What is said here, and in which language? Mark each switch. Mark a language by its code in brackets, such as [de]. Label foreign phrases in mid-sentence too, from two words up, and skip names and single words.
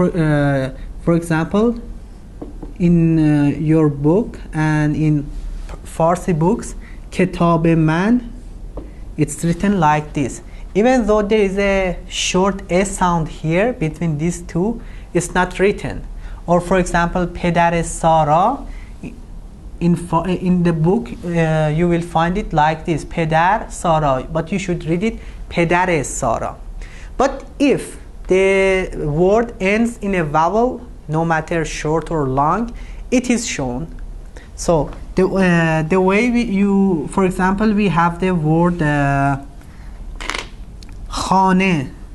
[en] For example, in your book and in Farsi books, [fa] کتاب من, [en] it's written like this. Even though there is a short a sound here between these two, it's not written. Or for example, [fa] پدر سارا, [en] in the book you will find it like this, [fa] پدر سارا, [en] but you should read it [fa] پدر سارا. [en] But if the word ends in a vowel, no matter short or long, it is shown. So the way for example, we have the word خانه.